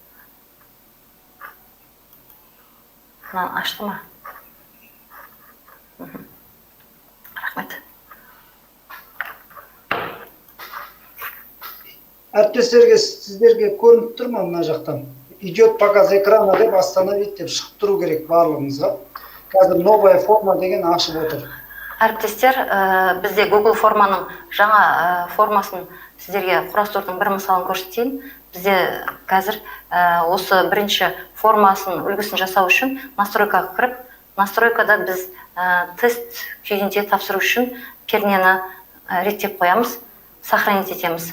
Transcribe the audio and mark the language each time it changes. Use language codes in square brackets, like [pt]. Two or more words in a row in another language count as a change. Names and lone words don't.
[kk] Мынаны ашты ма? Рахмет. Әріптестерге, сіздерге көрініп тұр ма мына жақтан? [ru] Идет показ экрана [kk] деп остановить деп шығып тұру керек барлығыңызға. Қазір [ru] новая форма [kk] деген ашып отыр. Әріптестер, бізде Google форманың жаңа формасын сіздерге құрастырудың бір мысалын көрсетейін. Бізде қазір осы бірінші формасын үлгісін жасау үшін настройкаға кіріп, настройкада біз тест күйінде тапсыру үшін пернені реттеп қоямыз, сохранить етеміз.